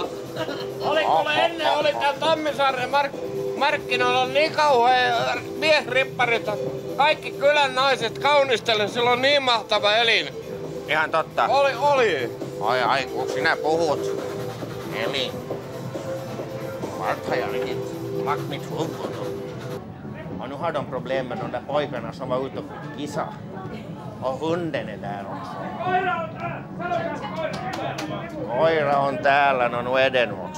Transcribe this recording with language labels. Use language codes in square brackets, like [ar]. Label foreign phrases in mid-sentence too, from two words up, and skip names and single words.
[fi] Oliko ennen, oli täällä Tammisaaren markkinoilla niin kauhea miesripparit. Kaikki kylän naiset kaunisteli, sillä on niin mahtava elin. Ihan totta. Oli. Ai, kun sinä puhut. Eli... [sv] Vart har jag riktigt lagt mitt huvud då? Och nu har de problem med de där pojkarna som var ute och kissa. Och hunden är där också. [fi] Koira on täällä, [sv] no nu är den också.